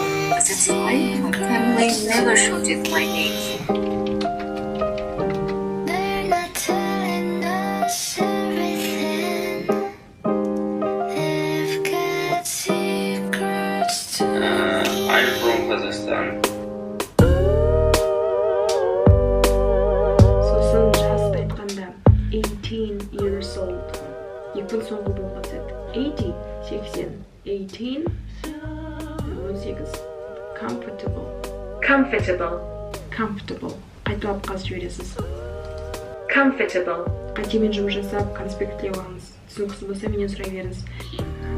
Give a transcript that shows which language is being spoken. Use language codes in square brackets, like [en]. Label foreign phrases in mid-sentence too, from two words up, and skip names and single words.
[en] But it's like my family never shouted my name. They're not telling us everything. They've got secrets too. I'm from Kazakhstan. [kk] Сосын жасты айтқанда [en] 18 years old. [kk] Екпін соңғы болып қатады. 80, 80. 18, 18. [en] Comfortable. Comfortable. Comfortable. [kk] Қайталап қазып жібересіз. [en] Comfortable. [kk] Қайтемен жұмыс жасап, конспектлеп алыңыз. Түсініксіз болса менен сұрай беріңіз.